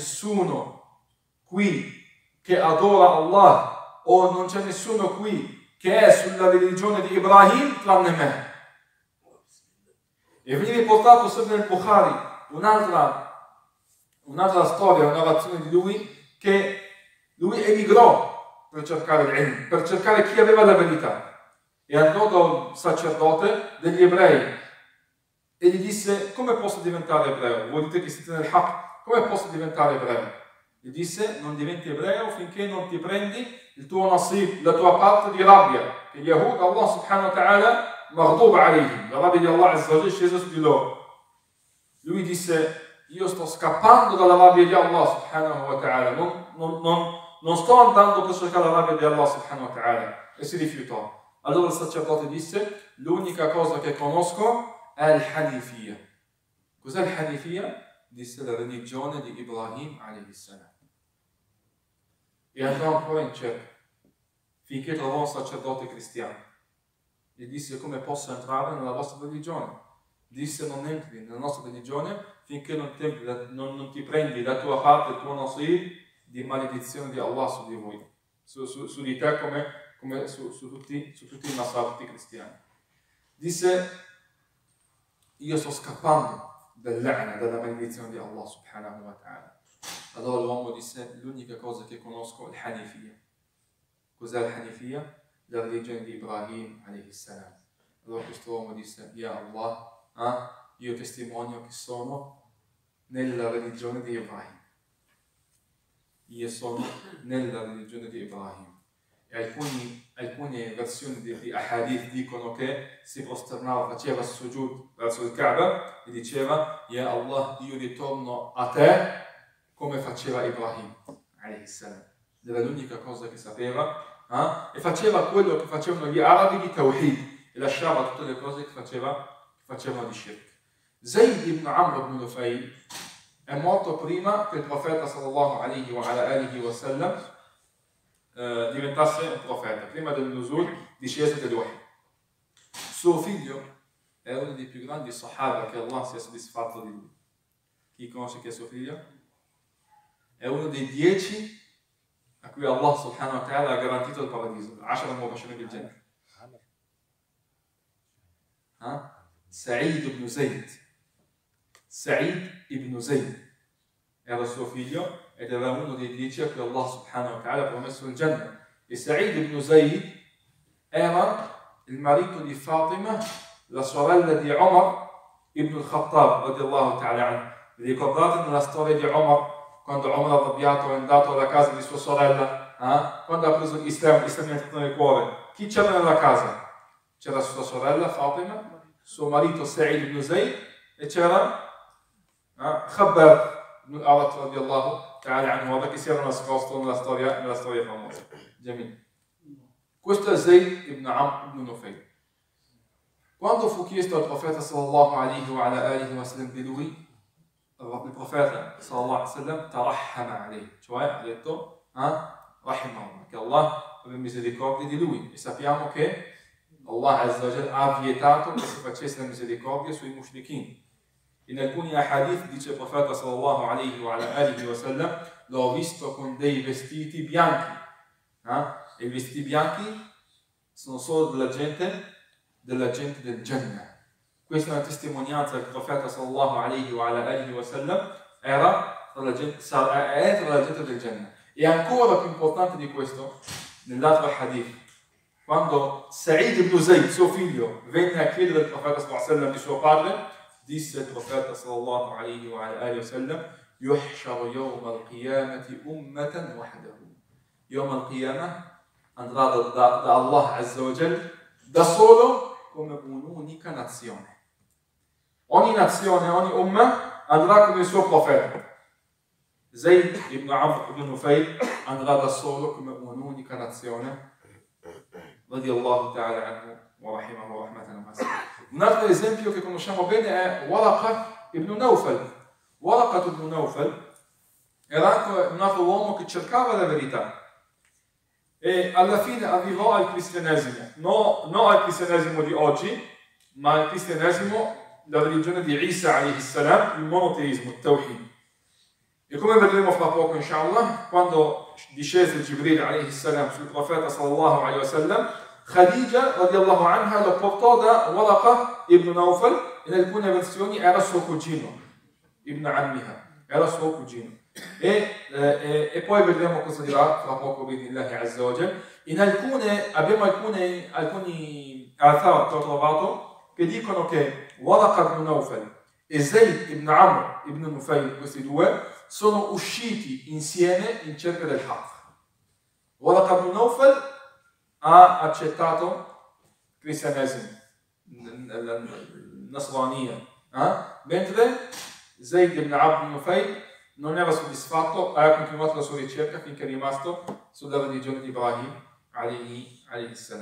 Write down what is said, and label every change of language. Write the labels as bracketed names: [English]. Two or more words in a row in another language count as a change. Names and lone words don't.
[Italian] nessuno qui che adora Allah, o non c'è nessuno qui che è sulla religione di Ibrahim tranne me. E viene riportato sempre nel Bukhari un'altra storia, una narrazione di lui, che lui emigrò per cercare l'ilm, per cercare chi aveva la verità. E andò da un sacerdote degli ebrei e gli disse: come posso diventare ebreo? Voi dite che siete nel haq, come posso diventare ebreo? Gli disse: non diventi ebreo finché non ti prendi il tuo nasib, la tua parte di rabbia, che [Arabic] يهود، الله سبحانه وتعالى، مغضوب عليهم, [Italian] la rabbia di [Arabic] الله عز وجل [Italian] scesa su di loro. Lui disse: io sto scappando dalla rabbia di [Arabic] الله سبحانه وتعالى, [Italian] non sto andando per cercare la rabbia di [Arabic] الله سبحانه وتعالى. [Italian] E si rifiutò. Allora il sacerdote disse: l'unica cosa che conosco è il Hanifiyya. Cos'è il Hanifiyya? Disse: la religione di Ibrahim [Arabic] عليه السلام. [Italian] E andò ancora in cerca finché trovò un sacerdote cristiano. Gli disse: come posso entrare nella vostra religione? Disse: non entri nella nostra religione finché non ti prendi la tua parte, il tuo nasib di maledizione di Allah su di voi, su di te come su tutti i nasabiti cristiani. Disse: io sto scappando dalla maledizione di [Arabic] الله سبحانه وتعالى. [Italian] Allora l'uomo disse: l'unica cosa che conosco è il Hanifiyya. Cos'è il Hanifiyya? La religione di Ibrahim [Arabic] عليه السلام. [Italian] Allora questo uomo disse: [Arabic] يا الله, [Italian] io testimonio che sono nella religione di Ibrahim. Io sono nella religione di Ibrahim. E alcune versioni di ahadith dicono che si prosternava, faceva sujud verso il Kaaba e diceva: [Arabic] يا الله, [Italian] io ritorno a te come faceva Ibrahim [Arabic] عليه السلام. [Italian] Era l'unica cosa che sapeva, e faceva quello che facevano gli arabi di Tawhid e lasciava tutte le cose che facevano di shirk. Zayd ibn Amr ibn Nufayl è morto prima che il profeta [Arabic] صلى الله عليه وسلم [Italian] diventasse un profeta, prima del nuzul, discesa del wahy. Suo figlio è uno dei più grandi sahaba che Allah sia soddisfatto di lui. Chi conosce chi è suo figlio? È uno dei 10 a cui [Arabic] الله سبحانه وتعالى [Italian] ha garantito il paradiso, 10 [Arabic] مبشرين بالجنة. [Italian] Sa'id ibn Zayd. Sa'id ibn Zayd era suo figlio ed era uno dei 10 a cui [Arabic] الله سبحانه وتعالى [Italian] ha promesso il Jannah. E Sa'id ibn Zayd era il marito di Fatima, la sorella di Omar ibn al-Khattab [Arabic] رضي الله تعالى عنه. [Italian] Vi ricordate nella storia di Omar, quando Omar arrabbiato è andato alla casa di sua sorella, quando ha preso l'Islam è entrato nel cuore? Chi c'era nella casa? C'era sua sorella Fatima, suo marito Sa'id ibn Zayd e c'era Khabbab ibn al-Arat [Arabic] رضي الله تعالى عنه, [Italian] che si era nascosto nella storia famosa. Jamil. Questo è Zayd ibn Amr ibn Nufayl. Quando fu chiesto al profeta [Arabic] صلى الله عليه وسلم [Italian] di lui, il profeta [Arabic] صلى الله عليه وسلم ترحم عليه, [Italian] cioè ha detto rahimahullah, che Allah abbia misericordia di lui. E sappiamo che [Arabic] الله عز وجل [Italian] ha vietato che si facesse la misericordia sui mushrikin. In alcuni hadith dice il profeta [Arabic] صلى الله عليه وسلم: [Italian] l'ho visto con dei vestiti bianchi. E i vestiti bianchi sono solo della gente del Jannah. Questa è una testimonianza che il profeta [Arabic] صلى الله عليه وسلم [Italian] era tra la gente del Jannah. E ancora più importante di questo, nell'altro hadith, quando Sa'id ibn Zayd, suo figlio, venne a chiedere al profeta [Arabic] صلى الله عليه وسلم [Italian] di suo padre, disse il profeta [Arabic] صلى الله عليه وسلم يحشر يوم القيامة أمة وحده. يوم القيامة [Italian] andrà da [Arabic] الله عز وجل [Italian] da solo come un'unica nazione. Ogni nazione, ogni umma andrà con il suo profeta. Zayd ibn Amr ibn Nufayl andrà da solo come un'unica nazione. [Arabic] رضي الله تعالى عنه ورحمه رحمة واسعة. [Italian] Un altro esempio che conosciamo bene è Waraqa ibn Nawfal. Waraqa ibn Nawfal era anche un altro uomo che cercava la verità e alla fine arrivò al cristianesimo, non al cristianesimo di oggi, ma al cristianesimo, la religione di Isa [Arabic] عليه السلام, [Italian] il monoteismo, il Tawhid. E come vedremo fra poco inshallah, quando discese Jibril [Arabic] عليه السلام [Italian] sul profeta [Arabic] صلى الله عليه وسلم, [Italian] Khadija [Arabic] رضي الله عنها [Italian] lo portò da Waraqa ibn Nawfal, in alcune versioni era suo cugino, [Arabic] ابن عمها, [Italian] era suo cugino. E poi vedremo cosa dirà fra poco [Arabic] بإذن الله عز وجل. [Italian] Abbiamo alcuni athar che ho trovato che dicono che Waraqa ibn Nawfal e Zayd ibn Amr ibn Nufayl, questi due, sono usciti insieme in cerca del Haqq. Waraqa ibn Nawfal ha accettato il cristianesimo, la Nasraniya, mentre Zayd ibn Amr ibn Nufayl non era soddisfatto, ha continuato la sua ricerca finché è rimasto sulla religione di Ibrahim [Arabic] عليه السلام.